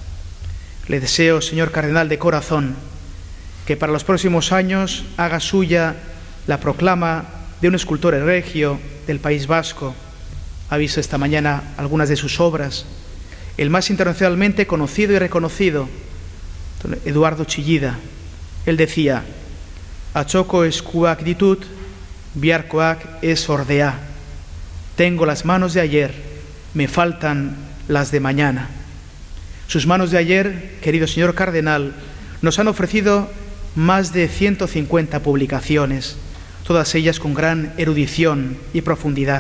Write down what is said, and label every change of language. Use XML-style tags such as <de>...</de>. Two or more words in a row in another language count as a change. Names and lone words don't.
<es>Le deseo, señor cardenal, de corazón, que para los próximos años haga suya la proclama de un escultor egregio del País Vasco. Ha visto esta mañana algunas de sus obras. El más internacionalmente conocido y reconocido, don Eduardo Chillida. Él decía:</es> <eu>atxoko eskuak ditut, biharkoak ez ordea.</eu> <es>Tengo las manos de ayer, me faltan las de mañana. Sus manos de ayer, querido señor cardenal, nos han ofrecido más de 150 publicaciones, todas ellas con gran erudición y profundidad.</es>